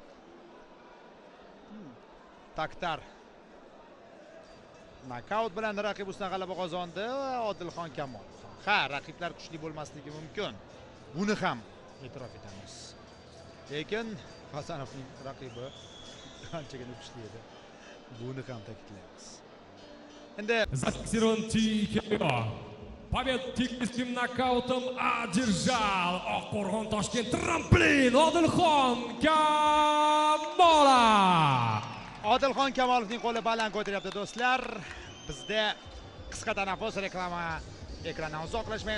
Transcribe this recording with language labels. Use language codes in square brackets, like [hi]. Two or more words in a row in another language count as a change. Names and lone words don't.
[uz] Taktar nokaut bilan raqib ustidan g'alaba qozondi. Odilxon Kamolov. Ha, raqiblar kuchli bo'lmasligi mumkin. Buni ham e'tirof etamiz. Lekin Hasanovning raqibi qanchagina kuchli edi. Buni ham ta'kidlaymiz. Endi [ru] Зафиксирован TKO. Победу техническим нокаутом одержал Oqqo'rg'on Toshkent tramplin Odilxon Kamolov. [uz] Odilxon Kamolovning qo'li baland ko'taryapti do'stlar. Bizda qisqa tanaffus reklama ekrandan uzoqlashmaymiz.